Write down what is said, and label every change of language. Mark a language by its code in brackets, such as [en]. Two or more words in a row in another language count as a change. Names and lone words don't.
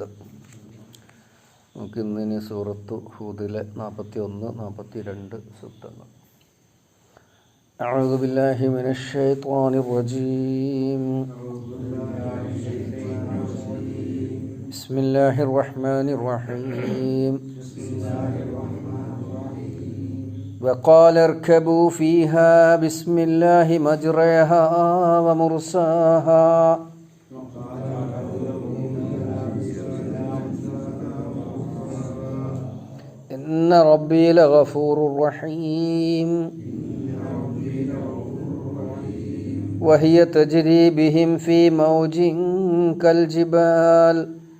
[ml] നമുക്ക് ഇന്നിനി സൂറത്തു ഹൂദിലെ 41, 42 സൂക്തങ്ങൾ. [ar] أعوذ بالله من الشيطان الرجيم. بسم الله الرحمن الرحيم. وقال اركبوا فيها بسم الله مجريها ومرساها إن ربي لغفور رحيم وهي تجري بهم في موج كالجبال